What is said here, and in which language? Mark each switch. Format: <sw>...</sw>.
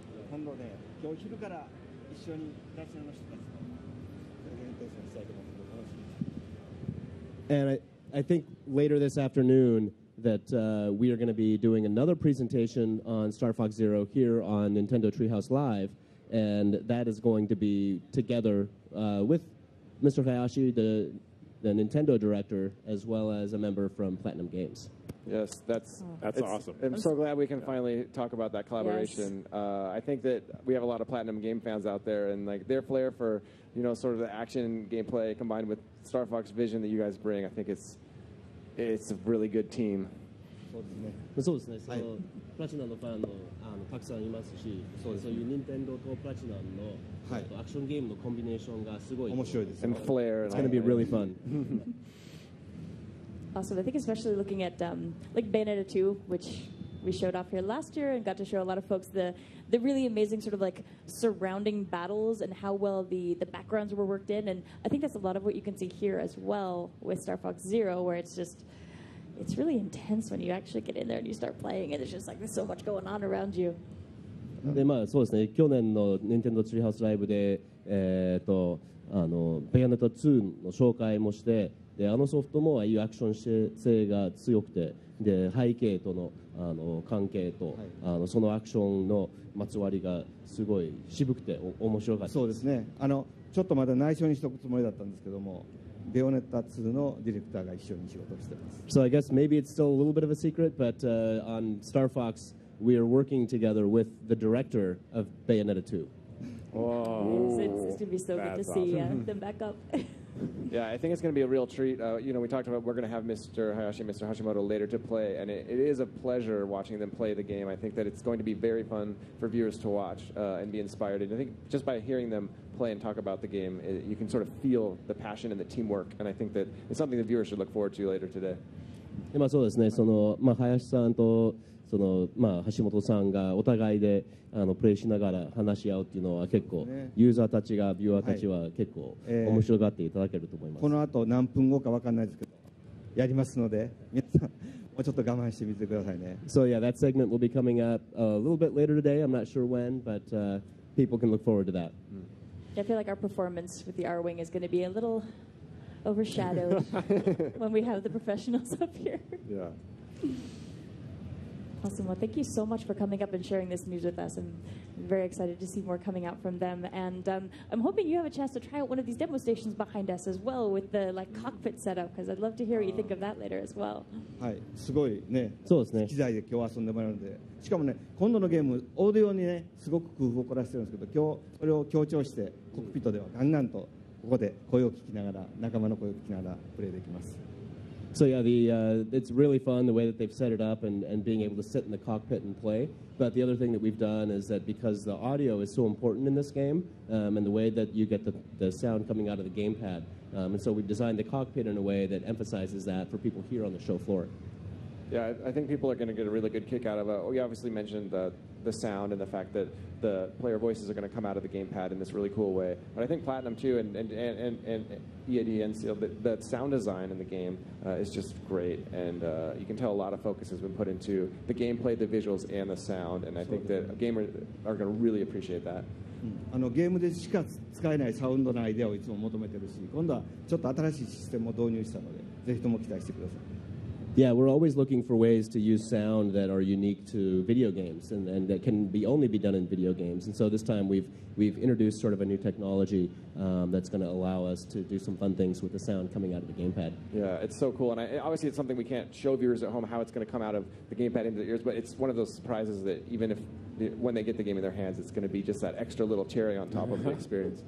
<ja>今度ね、今日昼から一緒にプラチナの人たちとプレゼンテーションしたいと思って楽しみです。</ja> <en>And I think later this afternoon that we are going to be doing another presentation on Star Fox Zero here on Nintendo Treehouse Live, and that is going to be together with Mr. Hayashi, the Nintendo director, as well as a member from Platinum Games. Yes, that's awesome. I'm so glad we can finally talk about that collaboration. Yes. I think that we have a lot of Platinum game fans out there, and like their flair for sort of the action gameplay combined with Star Fox vision that you guys bring, I think it's a really good team.</en> <ja>そうですね。そのプラチナのファンのたくさんいますし、そういう任天堂とプラチナのアクションゲームのコンビネーションがすごい面白いです。</ja> <en>And flair. It's going to be really fun. Awesome. I think especially looking at like Bayonetta 2, which we showed off here last year and got to show a lot of folks the really amazing sort of like surrounding battles and how well the backgrounds were worked in. And I think that's a lot of what you can see here as well with Star Fox Zero, where it's really intense when you actually get in there and you start playing, and it's just like there's so much going on around you.</en> <ja>でそうですね。去年の Nintendo Treehouse Live でベヨネット2の紹介もして。でソフトもああいうアクション性が強くてで背景との関係と、そのアクションのまつわりがすごい渋くて面白かった。そうですね。ちょっとまだ内緒にしておくつもりだったんですけども、ベヨネッタ2のディレクターが一緒に仕事をしています。</ja> <en>So I guess maybe it's still a little bit of a secret, but on Star Fox we are working together with the director of Bayonetta 2. Whoa. It's going to be so good to see them back up. Yeah, I think it's going to be a real treat. We talked about we're going to have Mr. Hayashi and Mr. Hashimoto later to play, and it is a pleasure watching them play the game. I think that it's going to be very fun for viewers to watch and be inspired. And I think just by hearing them play and talk about the game, you can sort of feel the passion and the teamwork, and I think that it's something the viewers should look forward to later today.</en> <ja>そうですね。林さんと橋本さんがお互いでプレイしながら話し合うっていうのは結構、ユーザーたちがビューアーたちは結構面白がっていただけると思います。この後何分後か分かんないですけどやりますので皆さんもうちょっと我慢してみてくださいね。</ja> <en>So yeah, that segment will be coming up a little bit later today. I'm not sure when, but people can look forward to that. I feel like our performance with the R-Wing is going to be a little overshadowed when we have the professionals up here. Yeah. Awesome. Well, thank you so much for coming up and sharing this news with us. I'm very excited to see more coming out from them. And I'm hoping you have a chance to try out one of these demo stations behind us as well with the cockpit setup, because I'd love to hear what you think of that later as well.</en> <ja>はい、すごいね、そうですね。機材で今日遊んでもらうので、しかもね、今度のゲーム、オーディオにね、すごく工夫を凝らしてるんですけど、今日それを強調して、コックピットではガンガンとここで声を聞きながら、仲間の声を聞きながらプレイできます。</ja> <en>So yeah, it's really fun the way that they've set it up and being able to sit in the cockpit and play. But the other thing that we've done is that because the audio is so important in this game and the way that you get the sound coming out of the gamepad, and so we've designed the cockpit in a way that emphasizes that for people here on the show floor. Yeah, I think people are going to get a really good kick out of it. We obviously mentioned the sound and the fact that the player voices are going to come out of the gamepad in this really cool way. But I think Platinum, too, and EAD and Seal, the sound design in the game is just great. And you can tell a lot of focus has been put into the gameplay, the visuals, and the sound. And I think that gamers are going to really appreciate that.</en> <ja>ゲームでしか使えないサウンドのアイデアをいつも求めてるし、今度はちょっと新しいシステムを導入したので、ぜひとも期待してください。</ja> <en>Yeah, we're always looking for ways to use sound that are unique to video games and that can only be done in video games. And so this time we've introduced sort of a new technology that's going to allow us to do some fun things with the sound coming out of the gamepad. Yeah, it's so cool. And obviously it's something we can't show viewers at home how it's going to come out of the gamepad into their ears, but it's one of those surprises that even if when they get the game in their hands, it's going to be just that extra little cherry on top of the experience.</en>